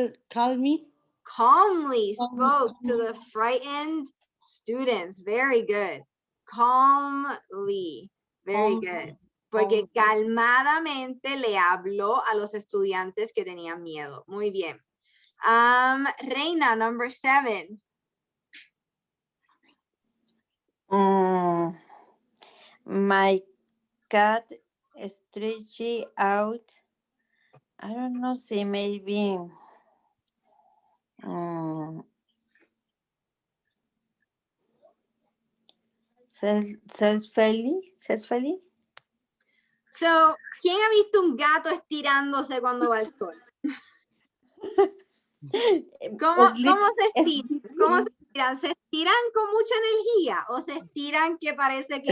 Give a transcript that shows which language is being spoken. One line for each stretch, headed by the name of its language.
English: Calmly spoke to the frightened students. Very good. Calmly. Very good.
Spanish: Porque calmadamente le habló a los estudiantes que tenían miedo. Muy bien. Reina, number 7.
English: My cat stretched out. I don't know, see, maybe self-feliz.
Spanish: So, ¿quién ha visto un gato estirándose cuando va al sol? ¿Cómo se estiran? ¿Cómo se estiran? ¿Se estiran con mucha energía o se estiran que parece que...